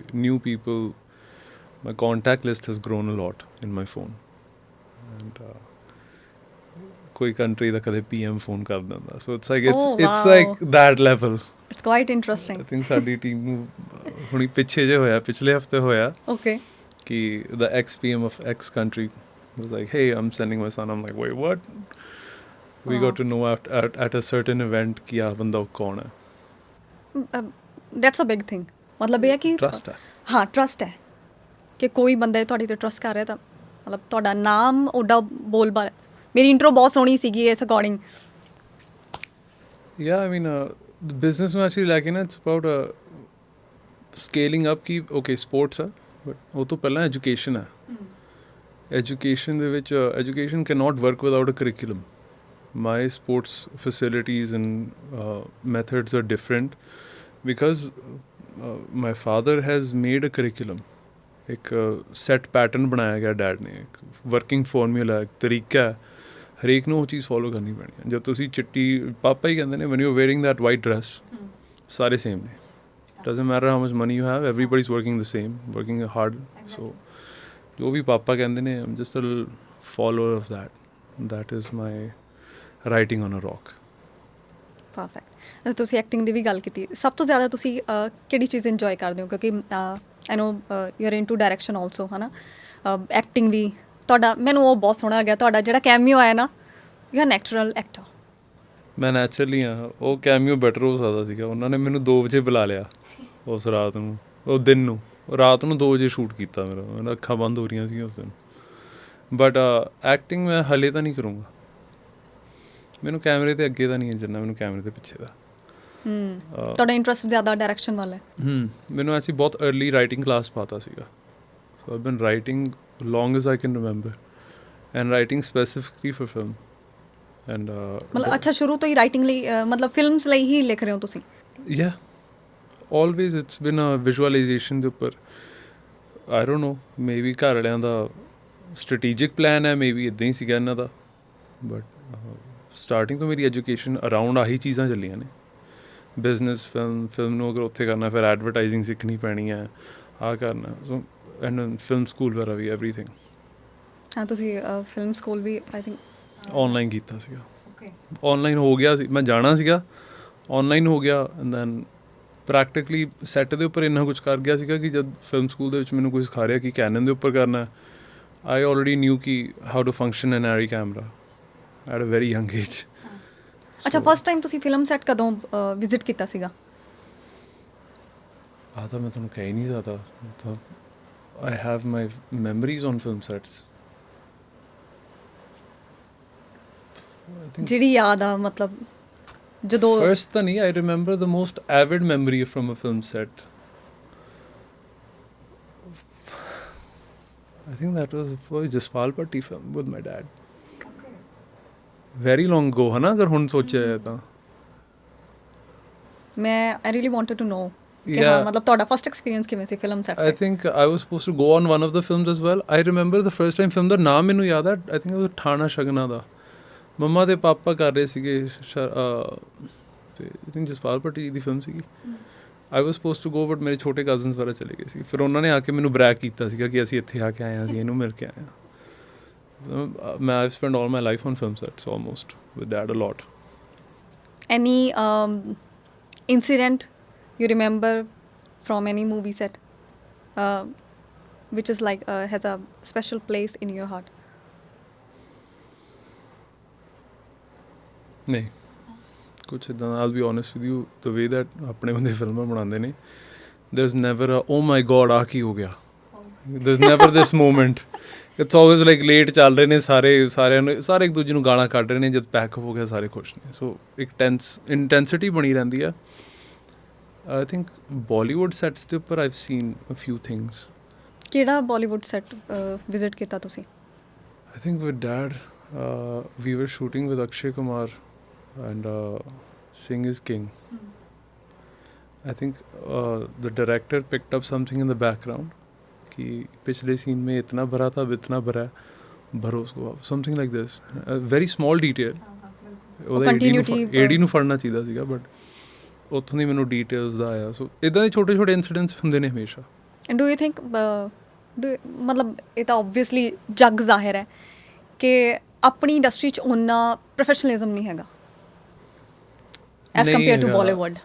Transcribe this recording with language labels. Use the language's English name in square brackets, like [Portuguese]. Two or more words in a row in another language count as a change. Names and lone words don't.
[English] New people, my contact list has grown a lot in my phone. [Punjabi] ਐਂਡ ਕੋਈ ਕੰਟਰੀ ਦਾ ਕਦੇ PM ਫੋਨ ਕਰ ਦਿੰਦਾ। [English] So it's like that level. It's quite ਆਈ ਇੰਟਰਸਟਿੰਗ think [Punjabi] ਸਾਡੀ ਟੀਮ ਨੂੰ ਹੁਣੀ ਪਿੱਛੇ ਜੇ ਹੋਇਆ, ਪਿਛਲੇ ਹਫਤੇ ਹੋਇਆ ਓਕੇ [English] ਕਿ the ex-PM of X country was like, hey, I'm sending my son. I'm like, wait, what? We got to know at a certain event [Punjabi] ਕਿ ਆਹ ਬੰਦਾ ਕੌਣ ਹੈ. [English] That's a big thing [Punjabi] ਮਤਲਬ ਇਹ ਹੈ ਕਿ Trust है. ਹਾਂ ਟਰਸਟ ਹੈ ਕਿ ਕੋਈ ਬੰਦਾ ਤੁਹਾਡੇ ਤੇ ਟਰਸਟ ਕਰ ਰਿਹਾ ਤਾਂ ਮਤਲਬ ਤੁਹਾਡਾ ਨਾਮ ਓਡਾ ਬੋਲਬਾਲਾ. ਮੇਰੀ ਇੰਟਰੋ ਬਹੁਤ ਸੋਹਣੀ ਸੀਗੀ ਇਸ ਅਕੋਰਡਿੰਗ. [English] Yeah, I mean, the business ਨੂੰ actually like na, it's about scaling up ਕਿ okay sports ਹੈ but [Punjabi] ਉਹ ਤੋਂ ਪਹਿਲਾਂ [English] education ਹੈ. Education [Punjabi] ਦੇ ਵਿੱਚ [English] education cannot work without a curriculum. My sports facilities and methods are different because my father has made a curriculum. [Punjabi] एक [English] set pattern [Punjabi] ਬਣਾਇਆ ਗਿਆ ਡੈਡ ਨੇ, ਇੱਕ [English] working formula, [Punjabi] ਇੱਕ ਤਰੀਕਾ ਹੈ. ਹਰੇਕ ਨੂੰ ਉਹ ਚੀਜ਼ ਫੋਲੋ ਕਰਨੀ ਪੈਣੀ ਹੈ. ਜਦ ਤੁਸੀਂ ਚਿੱਟੀ ਪਾਪਾ ਹੀ ਕਹਿੰਦੇ ਨੇ [English] when you're wearing that white dress [Punjabi] ਸਾਰੇ ਸੇਮ ਨੇ. [English] doesn't matter how much money you have, everybody's working the same, working hard. So [Punjabi] ਜੋ ਵੀ ਪਾਪਾ ਕਹਿੰਦੇ ਨੇ [English] I'm just a follower of that. That is my writing on a rock. [Punjabi] ਪਰਫੈਕਟ. ਤੁਸੀਂ ਐਕਟਿੰਗ ਦੀ ਵੀ ਗੱਲ ਕੀਤੀ. ਸਭ ਤੋਂ ਜ਼ਿਆਦਾ ਤੁਸੀਂ ਕਿਹੜੀ ਚੀਜ਼ ਇੰਜੋਏ ਕਰਦੇ ਹੋ? ਕਿਉਂਕਿ [English] I know you are into direction also [Punjabi] ਹੈ ਨਾ, ਐਕਟਿੰਗ ਵੀ. ਤੁਹਾਡਾ ਮੈਨੂੰ ਉਹ ਬਹੁਤ ਸੋਹਣਾ ਲੱਗਿਆ, ਤੁਹਾਡਾ ਜਿਹੜਾ ਕੈਮੀਓ ਆਇਆ ਨਾ, [English] you are natural actor. [Punjabi] ਮੈਂ ਨੈਚੁਰਲੀ ਹਾਂ. ਉਹ ਕੈਮੀਓ ਬੈਟਰ ਹੋ ਸਕਦਾ ਸੀਗਾ. ਉਹਨਾਂ ਨੇ ਮੈਨੂੰ 2 ਵਜੇ ਬੁਲਾ ਲਿਆ ਉਸ ਰਾਤ ਨੂੰ, ਉਹ ਦਿਨ ਨੂੰ, ਰਾਤ ਨੂੰ 2 ਵਜੇ ਸ਼ੂਟ ਕੀਤਾ ਮੇਰਾ ਅੱਖਾਂ ਬੰਦ ਹੋ ਰਹੀਆਂ ਸੀ ਉਸ ਦਿਨ. ਬਟ ਐਕਟਿੰਗ ਮੈਂ ਹਲੇ ਤਾਂ ਨਹੀਂ ਕਰੂੰਗਾ. ਮੈਨੂੰ ਕੈਮਰੇ ਦੇ ਅੱਗੇ ਤਾਂ ਨਹੀਂ ਹੈ ਜਿੰਨਾ ਮੈਨੂੰ ਕੈਮਰੇ ਦੇ ਪਿੱਛੇ ਦਾ. ਤੁਹਾਡਾ ਇੰਟਰਸਟ ਜ਼ਿਆਦਾ ਡਾਇਰੈਕਸ਼ਨ ਵੱਲ ਹੈ? ਮੈਨੂੰ ਐਕਚੁਅਲੀ ਬਹੁਤ अर्ਲੀ ਰਾਈਟਿੰਗ ਕਲਾਸ ਪਾਤਾ ਸੀਗਾ. [English] So I been writing long as I can remember and writing specifically for film and [Punjabi] ਮਤਲਬ ਅੱਛਾ ਸ਼ੁਰੂ ਤੋਂ ਹੀ ਰਾਈਟਿੰਗ ਲਈ ਮਤਲਬ ਫਿਲਮਸ ਲਈ ਹੀ ਲਿਖ ਰਹੇ ਹੋ ਤੁਸੀਂ? [English] yeah always it's been a visualization [Punjabi] ਦੇ ਉੱਪਰ. [English] I don't know, maybe [Punjabi] ਘਰ ਵਾਲਿਆਂ ਦਾ [English] strategic plan [Punjabi] ਹੈ, maybe ਇੱਦਾਂ ਹੀ ਸੀਗਾ ਇਹਨਾਂ ਦਾ, [English] but starting [Punjabi] ਤੋਂ ਮੇਰੀ ਐਜੂਕੇਸ਼ਨ ਅਰਾਊਂਡ ਆਹੀ ਚੀਜ਼ਾਂ ਚੱਲੀਆਂ ਨੇ. ਬਿਜ਼ਨਸ, ਫਿਲਮ ਨੂੰ ਅਗਰ ਉੱਥੇ ਕਰਨਾ ਫਿਰ ਐਡਵਰਟਾਈਜ਼ਿੰਗ ਸਿੱਖਣੀ ਪੈਣੀ ਹੈ, ਆਹ ਕਰਨਾ. ਸੋ ਐਂਡ ਫਿਲਮ ਸਕੂਲ ਵਗੈਰਾ ਵੀ ਐਵਰੀਥਿੰਗ. ਹਾਂ ਤੁਸੀਂ ਫਿਲਮ ਸਕੂਲ ਵੀ [English] I think [Punjabi] ਔਨਲਾਈਨ ਕੀਤਾ ਸੀਗਾ. ਓਕੇ. ਔਨਲਾਈਨ ਹੋ ਗਿਆ ਸੀ, ਮੈਂ ਜਾਣਾ ਸੀਗਾ, ਔਨਲਾਈਨ ਹੋ ਗਿਆ. [English] And then practically [Punjabi] ਸੈੱਟ ਦੇ ਉੱਪਰ ਇੰਨਾ ਕੁਝ ਕਰ ਗਿਆ ਸੀਗਾ ਕਿ ਜਦ ਫਿਲਮ ਸਕੂਲ ਦੇ ਵਿੱਚ ਮੈਨੂੰ ਕੋਈ ਸਿਖਾ ਰਿਹਾ ਕਿ ਕੈਨਨ ਦੇ ਉੱਪਰ ਕਰਨਾ, [English] I already knew [Punjabi] ਕਿ [English] how to function an Arri camera at a very young age. [Punjabi] ਅੱਛਾ ਫਸਟ ਟਾਈਮ ਤੁਸੀਂ ਫਿਲਮ ਸੈੱਟ ਕਦੋਂ ਵਿਜ਼ਿਟ ਕੀਤਾ ਸੀਗਾ? ਆਹ ਤਾਂ ਮੈਂ ਤੁਹਾਨੂੰ ਕਹਿ ਹੀ ਨਹੀਂ ਸਕਦਾ. [English] ਤਾਂ I have my memories on film sets. [Punjabi] ਜਿਹੜੀ ਯਾਦ ਆ ਮਤਲਬ ਜਦੋਂ First ਤਾਂ ਨਹੀਂ, [English] I remember the most avid memory from a film set. I think that was for Jaspal Bhatti film with my dad. Very long ago, [Punjabi] ਹੈ ਨਾ, ਅਗਰ ਹੁਣ ਸੋਚਿਆ ਜਾਏ ਤਾਂ. [English] ਮੈਂ I really wanted to know ਕਿ Yeah. [Punjabi] ਹਾਂ ਮਤਲਬ ਤੁਹਾਡਾ ਫਸਟ ਐਕਸਪੀਰੀਅੰਸ ਕਿਵੇਂ ਸੀ ਫਿਲਮ ਸੈੱਟ [English] I think I was supposed to go on one of the films as well. I remember the first time film [Punjabi] ਦਾ ਨਾਮ ਮੈਨੂੰ ਯਾਦ ਹੈ. [English] I think it was ਠਾਣਾ ਸ਼ਗਨਾ ਦਾ. [Punjabi] ਮੰਮਾ ਤੇ ਪਾਪਾ ਕਰ ਰਹੇ ਸੀਗੇ ਤੇ [English] I think [Punjabi] ਜਸਪਾਲ ਭੱਟੀ ਦੀ ਫਿਲਮ ਸੀਗੀ. [English] I was supposed to go but [Punjabi] ਮੇਰੇ ਛੋਟੇ ਕਜ਼ਨਸ ਵਗੈਰਾ ਚਲੇ ਗਏ ਸੀ. ਫਿਰ ਉਹਨਾਂ ਨੇ ਆ ਕੇ ਮੈਨੂੰ ਬਰੈਗ ਕੀਤਾ ਸੀਗਾ ਕਿ ਅਸੀਂ ਇੱਥੇ ਆ ਕੇ ਆਏ ਹਾਂ, ਅਸੀਂ ਇਹਨੂੰ ਮਿਲ ਕੇ ਆਏ ਹਾਂ. [English] ਮੈਂ I've spent all my life on film sets almost with dad a lot. Any incident you remember from any movie set which is like has a special place in your heart? [Punjabi] ਨਹੀਂ ਕੁਛ ਇੱਦਾਂ. [English] I'll be honest with you, the way that [Punjabi] ਆਪਣੇ ਬੰਦੇ ਫਿਲਮਾਂ ਬਣਾਉਂਦੇ ਨੇ, [English] there's never a oh my god [Punjabi] ਆਹ ਕੀ ਹੋ ਗਿਆ. [English] There's never this moment. It's always like late [Punjabi] ਚੱਲ ਰਹੇ ਨੇ, ਸਾਰੇ ਇੱਕ ਦੂਜੇ ਨੂੰ ਗਾਲਾਂ ਕੱਢ ਰਹੇ ਨੇ, ਜਦ ਪੈਕ ਹੋ ਗਿਆ ਸਾਰੇ ਖੁਸ਼ ਨੇ. ਸੋ ਇੱਕ ਇੰਟੈਂਸਿਟੀ ਬਣੀ ਰਹਿੰਦੀ ਆ. [English] I think Bollywood sets [Punjabi] ਦੇ ਉੱਪਰ [English] I've seen a few things. [Punjabi] ਕਿਹੜਾ ਬਾਲੀਵੁੱਡ ਸੈੱਟ ਵਿਜ਼ਿਟ ਕੀਤਾ ਤੁਸੀਂ? [English] I think with dad we were shooting with Akshay Kumar and Singh is King. I think the director picked up something in the background [Hindi] कि पिछले scene में इतना भरा था, अब इतना भरा है, भरो उसको, [English] something like this. A very small detail. [Punjabi] ਉਹਦਾ AD ਨੂੰ ਫੜਨਾ ਚਾਹੀਦਾ ਸੀਗਾ ਬਟ ਉੱਥੋਂ ਦੀ ਮੈਨੂੰ ਡੀਟੇਲਸ ਦਾ ਆਇਆ. ਸੋ ਇੱਦਾਂ ਦੇ ਛੋਟੇ ਛੋਟੇ ਇਨਸੀਡੈਂਟਸ ਹੁੰਦੇ ਨੇ ਹਮੇਸ਼ਾ. [English] And do you think [Punjabi] ਮਤਲਬ ਇਹ ਤਾਂ ਓਬਵੀਅਸਲੀ ਜੱਗ ਜ਼ਾਹਿਰ ਹੈ ਕਿ ਆਪਣੀ ਇੰਡਸਟਰੀ 'ਚ ਓਨਾ ਪ੍ਰੋਫੈਸ਼ਨਲਿਜ਼ਮ ਨਹੀਂ ਹੈਗਾ [English] as compare to [Punjabi] ਬਾਲੀਵੁੱਡ.